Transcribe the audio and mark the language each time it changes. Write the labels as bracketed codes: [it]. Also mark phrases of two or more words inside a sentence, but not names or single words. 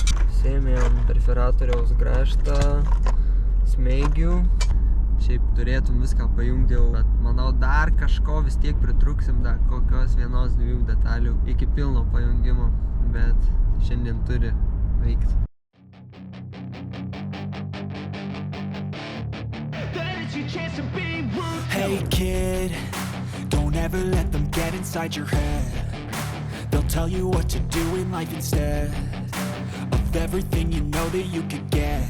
[lt] Sėmėm konfiguratoriaus grąžtą, smeigių. Šiaip turėtum viską pajungti jau, bet manau dar kažko vis tiek pritruksim, dar kokios 1-2 detalių iki pilno pajungimo, bet šiandien turi veikti. [en] Hey kid, don't ever let them get inside your head. They'll tell you what to do in life instead of everything you know that you could get.